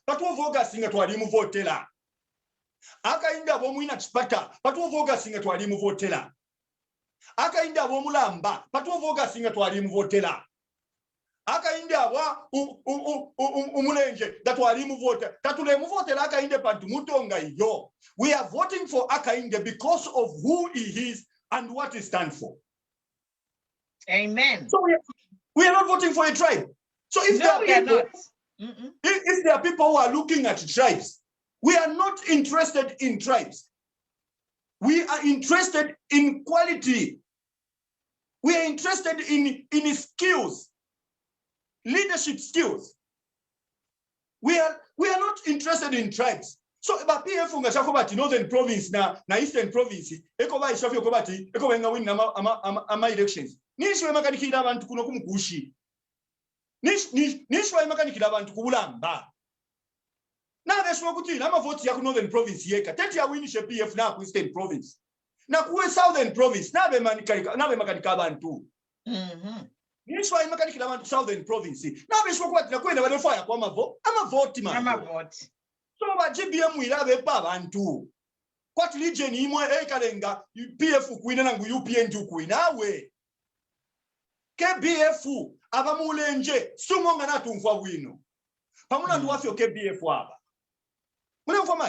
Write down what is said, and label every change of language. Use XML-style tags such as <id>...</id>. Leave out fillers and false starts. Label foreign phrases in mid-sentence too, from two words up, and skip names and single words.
<bem>Pa 12 August nga tualimu votela. Akainde abomu ina chipata. Pa 12 August nga tualimu votela. Akainde abomu lamba. Pa 12 August nga tualimu votela. Akainde abwa umulenje that walimu vote tatulemu vote la Akainde pantu mutonga iyo.</bem> <en>We are voting for Akainde because of who he is and what he stands for. Amen. So we are not voting for a tribe. So if there are people who are looking at tribes, we are not interested in tribes. We are interested in quality. We are interested in skills, leadership skills. We are not interested in tribes.</en> <bem>So ba PF nga chakobati</bem> <en>northern province</en> <bem>na</bem> <en>eastern province</en> <bem>ekoba ishafyo kobati ekobenga win ama elections. Nishwe makanikira abantu kuno kumkushi. Nishwe makanikira abantu kubulamba. Na besho kuti na vote ya ku</bem> <en>northern province</en> <bem>yeka. Tete ya winishe PF na ku</bem> <en>eastern province.</en> <bem>Na kuwe</bem> <en>southern province</en> <bem>na be makanika abantu. Nishwa imakanikira abantu</bem> <en>southern province.</en> <bem>Na besho kwati na kwenda bale fire kwa</bem> <en>vote man.</en> <bem>Ama vote. So ba GBM irabe pa abantu. Kwati region imwe ekalenga PF kuina nangu UPND kuina we. KBF abamulenje sumonga natumfwa bwino. Pamuna nduwafyo KBF aba. Mune mfamai?</bem>